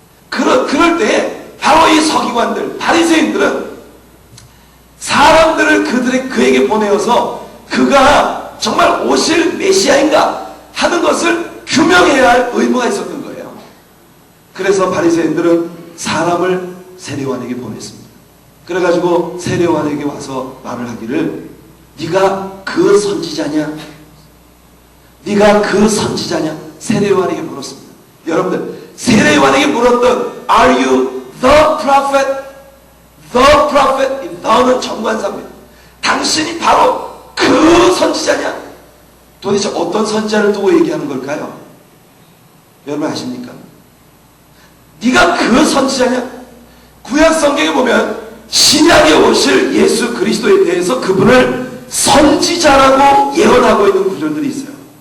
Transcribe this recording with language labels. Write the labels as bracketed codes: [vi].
[ko] 그럴 때 바로 이 서기관들 바리새인들은 사람들을 그에게 보내어서 그가 정말 오실 메시아인가 하는 것을 규명해야 할 의무가 있었던 거예요. 그래서 바리새인들은 사람을 세례요한에게 보냈습니다. 그래가지고 세례요한에게 와서 말을 하기를 네가 그 선지자냐? 네가 그 선지자냐? 세례요한에게 물었습니다. 여러분들 세례요한에게 물었던 [en] Are you the prophet? The prophet? [ko] 너는 정관사입니다. 당신이 바로 그 선지자냐? 도대체 어떤 선지자를 두고 얘기하는 걸까요? 여러분 아십니까? 네가 그 선지자냐? 구약 성경에 보면 신약에 오실 예수 그리스도에 대해서 그분을 선지자라고 예언하고 있는 구절들이 있어요.